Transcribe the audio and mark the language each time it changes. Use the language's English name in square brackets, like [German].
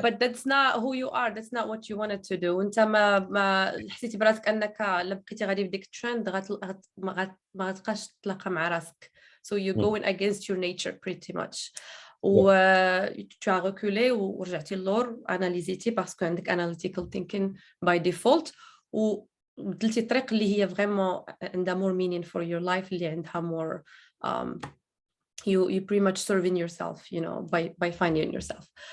[English] but that's not who you are, that's not what you wanted to do. [Arabic] وانت ما حسيتي براسك انك الا بقيتي غادي في ديك الترند ما غتبقاش تلاقى مع راسك. [English] So you're going against your nature pretty much. و [French] tu as reculé [Arabic] ورجعتي للور اناليزيتي باسكو عندك [English] analytical thinking by default [Arabic] وبدلتي الطريق اللي هي فريمون عندها [English] more meaning for your life, اللي عندها more you pretty much serving yourself, you know, by finding yourself.